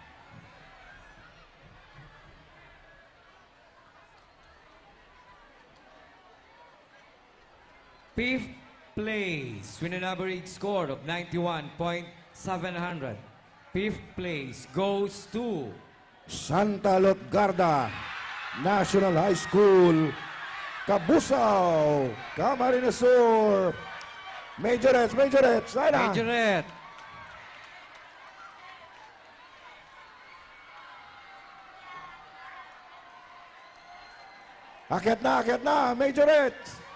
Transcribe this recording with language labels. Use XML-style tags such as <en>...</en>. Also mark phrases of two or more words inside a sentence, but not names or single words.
<en>fifth place with an average score of 91.700. Fifth place goes to Santa Lotgarda National High School, Cabusao, Camarines Sur.</en> <bik>Majorettes. Ayan na. Majorette.</bik> <tl>Akyat na, Majorettes.</tl>